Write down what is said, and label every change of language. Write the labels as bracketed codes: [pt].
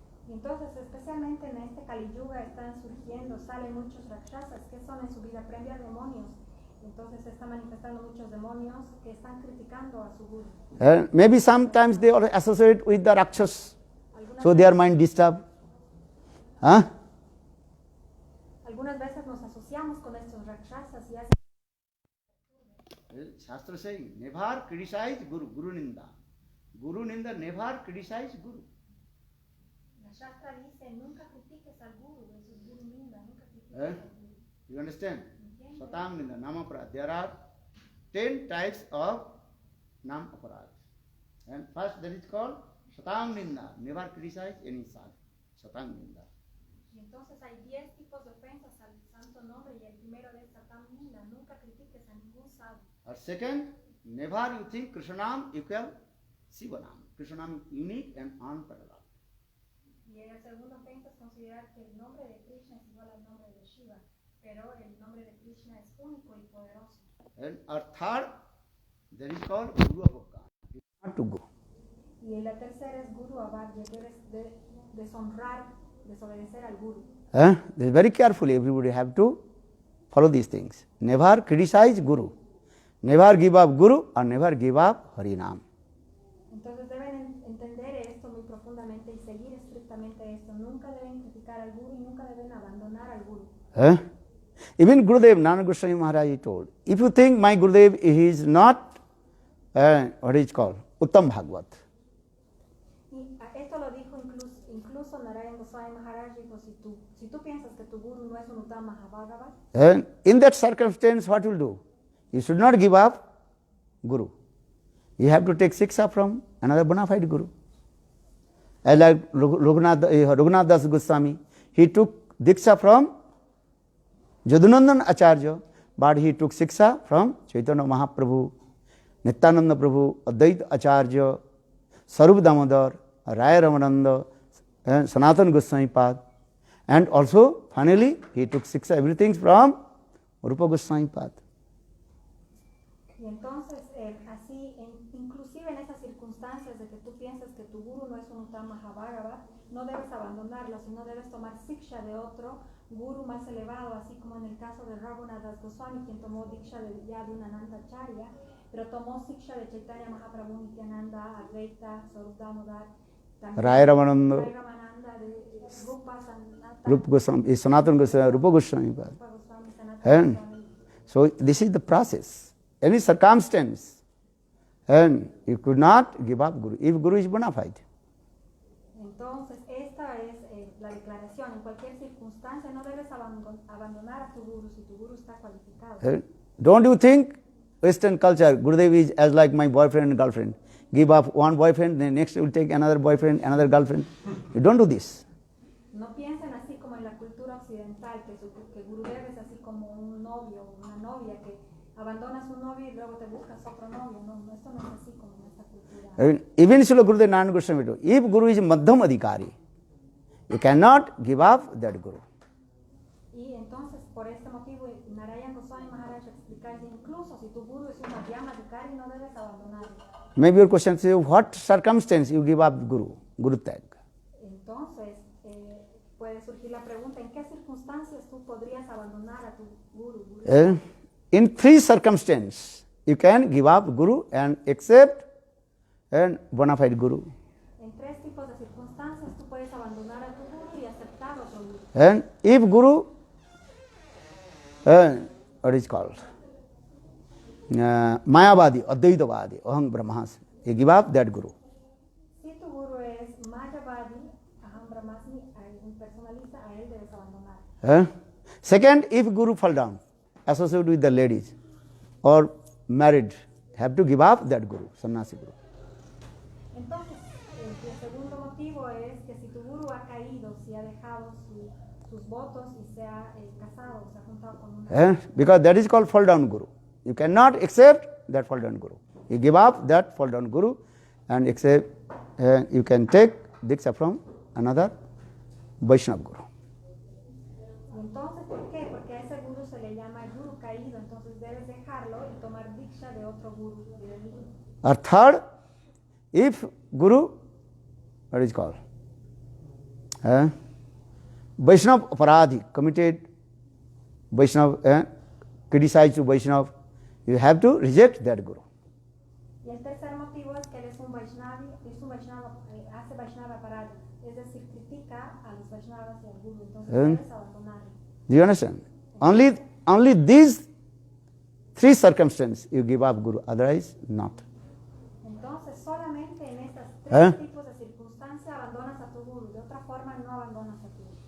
[es] Entonces, especialmente en este Kali Yuga están surgiendo, salen muchos rakshasas que son en su vida previa demonios. Entonces se están manifestando muchos demonios que están criticando a su Guru. [en] Maybe sometimes they are associated with the Rakshas, so their mind disturbed. [es] Algunas veces nos asociamos con estos rakshasas y hacen. [en] Shastra saying, never criticize Guru, Guru Ninda. Guru Ninda, never criticize Guru. [es] La Shastra dice, nunca critiques al Guru, eso es Guru Ninda, nunca critiques al Guru. [en] You understand? Satam Ninda, Nama Aparad. There are 10 types of Nam Aparad. And first that is called Satam Ninda, never criticize any sadhu. Satam Ninda. [es] Y entonces hay 10 tipos de ofensas al santo nombre y el primero es Satam Ninda, nunca critiques a ningún sadhu. [en] Or second, Never you think Krishnam equal Shivanam. Krishnam unique and unparalleled. [es] Y el segundo punto es considerar que el nombre de Krishna es igual al nombre de Shiva, pero el nombre de Krishna es único y poderoso. [en] And our third, that is called Guru Abhakka. Not to go. [es] Y la tercera es Guru Abhagya, que debes deshonrar, desobedecer al Guru. [en] Very carefully, everybody have to follow these things. Never criticize Guru. Never give up Guru or never give up Harinam. [es] Entonces deben entender esto muy profundamente y seguir estrictamente esto. Nunca deben criticar al Guru y nunca deben abandonar al Guru. [en] Even Gurudev, Nana Goswami Maharaj told, if you think my Gurudev is not, what is called, Uttam Bhagavad. [es] Y esto lo dijo incluso Narayan Goswami Maharaj, dijo, si tú piensas que tu Guru no es un Uttam Bhagavad, [en] in that circumstance, what will do? You should not give up Guru. You have to take Siksha from another bona fide Guru. As like Raghunath Das Goswami, he took Diksha from Jadunandan Acharya, but he took Siksha from Chaitanya Mahaprabhu, Nityananda Prabhu, Advaita Acharya, Sarup Damodar, Raya Ramananda, and Sanatana Goswami Pad. And also, finally, he took Siksha, everything from Rupa Goswami Pad. [es] Y entonces, así, inclusive en esas circunstancias de que tú piensas que tu Guru no es un Uttam Bhagavad, no debes abandonarlo, sino debes tomar Siksha de otro Guru más elevado, así como en el caso de Raghunath Das Goswami, quien tomó Diksha de Yadunananda Acharya, pero tomó Siksha de Chaitanya Mahaprabhu, Nityananda, Advaita, Sarup Damodar, Raya Ramananda, de Rupa Sanatana, Rupa Goswami, Sanatana Goswami, Rupa Goswami Pad. Rupa Goswami, Sanatana [en] And Goswami. so this is the process. Any circumstance, and you could not give up Guru, if Guru is bona fide. [es] Entonces, esta es la declaración. En cualquier circunstancia no debes abandonar a tu Guru si tu Guru está cualificado. [en] Don't you think Western culture, Gurudev is as like my boyfriend and girlfriend. Give up one boyfriend, then next you will take another boyfriend, another girlfriend. You don't do this. [es] No piensen así como en la cultura occidental, que Gurudev es así como un novio o una novia que abandonas un novio y luego te buscas otro novio. No, esto no es así como en esta cultura. [en] Even Srila Gurudev Narayan Goswami told, if Guru is Madhyam Adhikari, you cannot give up that Guru. [es] Y entonces, por este motivo, Narayan Goswami Maharaj explica que incluso si tu Guru es un Madhyama Adhikari, no debes abandonarlo. [en] Maybe your question is, what circumstance you give up Guru, Guru Tag? [es] Entonces, puede surgir la pregunta, ¿en qué circunstancias tú podrías abandonar a tu Guru? [en] In three circumstances, you can give up Guru and accept a bona fide Guru. [es] En tres tipos de circunstancias tú puedes abandonar a tu Guru y aceptar otro Guru. [en] And if Guru, what is called? Mayavadi, Advaitavadi, Aham Brahmasmi, you give up that Guru. [es] Si tu Guru es Mayavadi, Aham Brahmasmi, un personalista, a él debes abandonar. [en] Second, if Guru fall down, associated with the ladies or married, have to give up that Guru, Sannyasi Guru. [es] Entonces, el segundo motivo es que si tu Guru ha caído, si ha dejado sus votos y se ha casado, se ha juntado con una... [en] Because that is called fall down Guru. You cannot accept that fall down Guru. You give up that fall down Guru and accept, you can take Diksha from another Vaishnava Guru. [es] Entonces, ¿por qué? Porque a ese Guru se le llama Guru caído, entonces debes dejarlo y tomar Diksha de otro Guru. [en] Or third, if Guru, what is called? Vaishnava Aparadhi, committed Vaishnava, criticized to Vaishnava, you have to reject that Guru. [es] Y el tercer motivo es que él es un Vaishnava, hace Vaishnava Aparadhi, es decir, critica a los Vaishnavas y al Guru, entonces debes abandonarlo. [en] Do you understand? Only these three circumstances you give up Guru, otherwise not. [es] Entonces, solamente en estas tres tipos de circunstancias abandonas a tu Guru, de otra forma no abandonas a tu Guru.